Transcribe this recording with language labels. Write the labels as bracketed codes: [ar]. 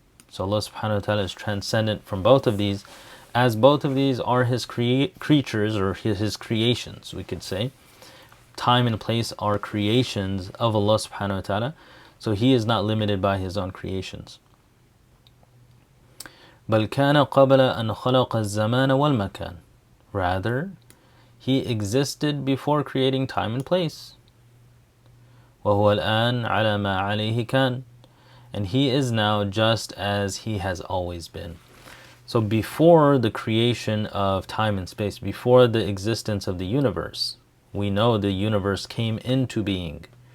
[en] So Allah subhanahu wa ta'ala is transcendent from both of these, as both of these are His creatures, or His creations, we could say. Time and place are creations of Allah subhanahu wa ta'ala, so He is not limited by His own creations. [ar] بل كان قبل أن خلق الزمان والمكان. [en] Rather, He existed before creating time and place. [ar] وهو الآن على ما عليه كان. [en] And He is now just as He has always been. So before the creation of time and space, before the existence of the universe, we know the universe came into being.